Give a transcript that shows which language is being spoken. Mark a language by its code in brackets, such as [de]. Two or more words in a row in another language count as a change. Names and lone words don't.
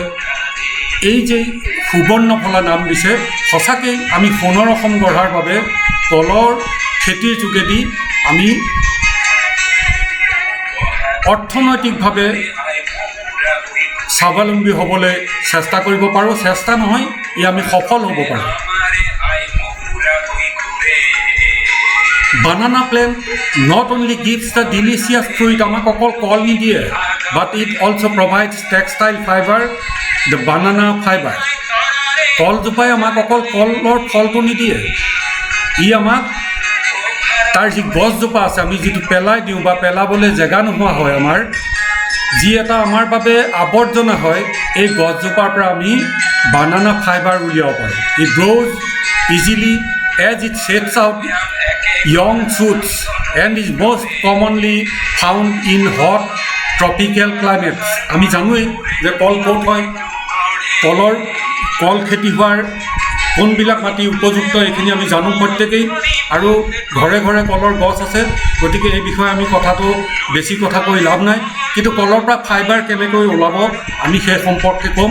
[as] এই যে সুবৰ্ণফলা নাম দিছে, সঁচাকেই আমি সোণৰ অসম গঢ়াৰ বাবে কলৰ খেতিৰ যোগেদি আমি অৰ্থনৈতিকভাৱে স্বাৱলম্বী হ'বলৈ চেষ্টা কৰিব পাৰোঁ। চেষ্টা নহয়, আমি সফল হ'ব পাৰোঁ। [en] banana plant not only gives the delicious fruit [as] আমাক অকল কল নিদিয়ে, [en] but it also provides textile fiber, the banana fiber. [as] কলজোপাই আমাক অকল কলৰ ফলটো নিদিয়ে, ই আমাক তাৰ যি গছজোপা আছে আমি যিটো পেলাই দিওঁ বা পেলাবলৈ জেগা নোহোৱা হয়, আমাৰ যি এটা আমাৰ বাবে আৱৰ্জনা হয়, এই গছজোপাৰ পৰা আমি [en] banana fiber [as] উলিয়াব পাৰোঁ. [en] it grows easily as it sets out young shoots and is most commonly found in hot tropical climates. [as] আমি জানোৱেই যে কল ক'ত হয়, কল খেতি হোৱাৰ কোনবিলাক মাটি উপযুক্ত এইখিনি আমি জানো প্ৰত্যেকেই, আৰু ঘৰে ঘৰে কলৰ গছ আছে. গতিকে এই বিষয়ে আমি বেছি কথা কৈ লাভ নাই, কিন্তু কলৰ পৰা ফাইবাৰ কেনেকৈ ওলাব আমি সেই সম্পৰ্কে ক'ম.